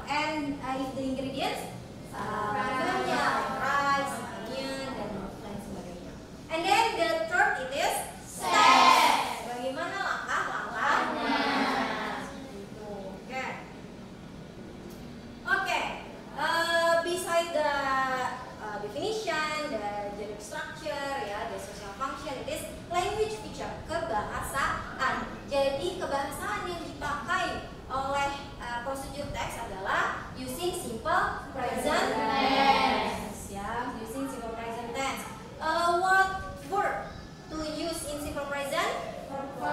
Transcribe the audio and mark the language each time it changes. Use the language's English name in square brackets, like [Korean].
[English] And if the ingredients [Indonesian] bahannya [English] rice, onion [Indonesian] dan lain sebagainya. [English] And then the third it is steps. [Indonesian] Bagaimana langkah-langkahnya? Gitu. Oke. [English] Oke. Beside the definition, the generic structure, ya, the social function, it is language feature, kebahasaan. [Indonesian] Jadi kebahasaan yang dipakai oleh procedure text adalah [English] using simple present tense. Ya, using simple present tense. What verb to use in simple present? Verb.